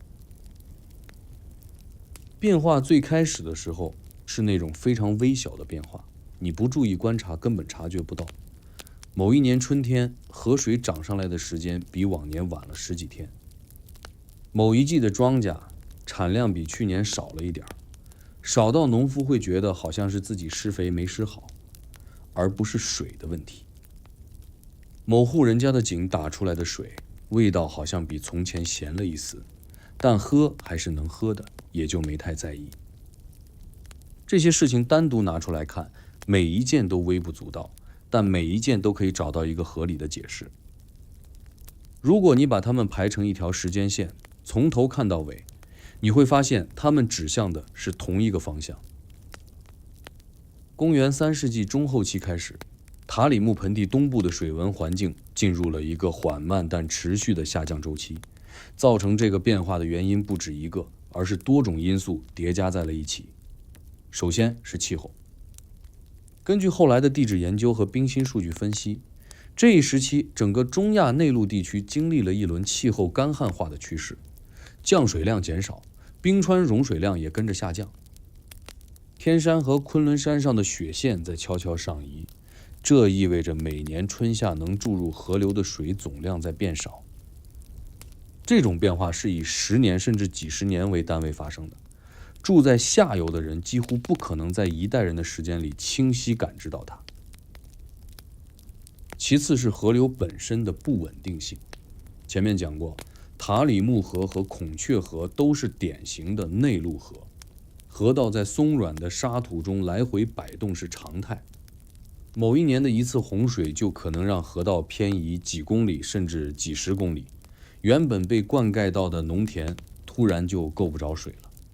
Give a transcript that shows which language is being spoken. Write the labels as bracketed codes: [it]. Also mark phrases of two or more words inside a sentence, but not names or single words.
[zh] 變化最開始的時候是那種非常微小的變化，你不注意觀察根本察覺不到。某一年春天，河水漲上來的時間比往年晚了10幾天。某一季的莊稼產量比去年少了一點，少到農夫會覺得好像是自己施肥沒施好，而不是水的問題。某戶人家的井打出來的水，味道好像比從前鹹了一絲，但喝還是能喝的，也就沒太在意。這些事情單獨拿出來看，每一件都微不足道，但每一件都可以找到一個合理的解釋。如果你把它們排成一条時間線，從頭看到尾，你會發現它們指向的是同一個方向。公元3世紀中後期開始，塔里木盆地東部的水文環境進入了一個緩慢但持續的下降周期。造成這個變化的原因不止一個，而是多種因素疊加在了一起。首先是氣候。根據後來的地質研究和冰心数据分析，這一時期整個中亞內陸地區經歷了一輪氣候乾旱化的趨勢，降水量減少，冰川融水量也跟着下降。天山和昆崙山上的雪線在悄悄上移，這意味着每年春夏能注入河流的水總量在變少。這種變化是以10年甚至幾十年為單位發生的，住在下游的人幾乎不可能在一代人的時間裡清晰感知到它。其次是河流本身的不穩定性。前面講過，塔里木河和孔雀河都是典型的內陸河，河道在鬆軟的沙土中來回擺動是常態。某一年的一次洪水就可能讓河道偏移幾公里甚至幾十公里，原本被灌溉到的農田突然就夠不着水了。